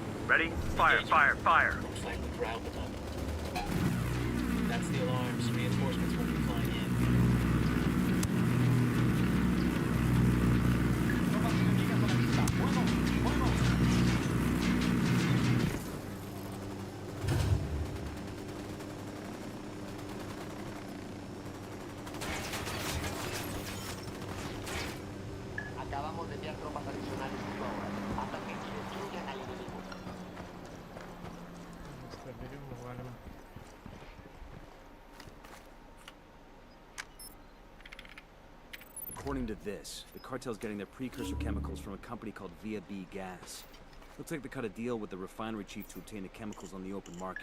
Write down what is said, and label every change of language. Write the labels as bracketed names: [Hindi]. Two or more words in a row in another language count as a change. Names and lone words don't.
[English] Ready? Fire, fire, fire. Looks like we corralled them up. That's the alarms. Reinforcements will be flying in. [Spanish] Tropas enemigas a la vista. ¡Fuego! ¡Fuego! Acabamos de enviar tropas adicionales justo ahora, hasta que destruyan al enemigo. [Russian] Берем, валим. [English] According to this, the cartel's getting their precursor chemicals from a company called Via B Gas. Looks like they cut a deal with the refinery chief to obtain the chemicals on the open market.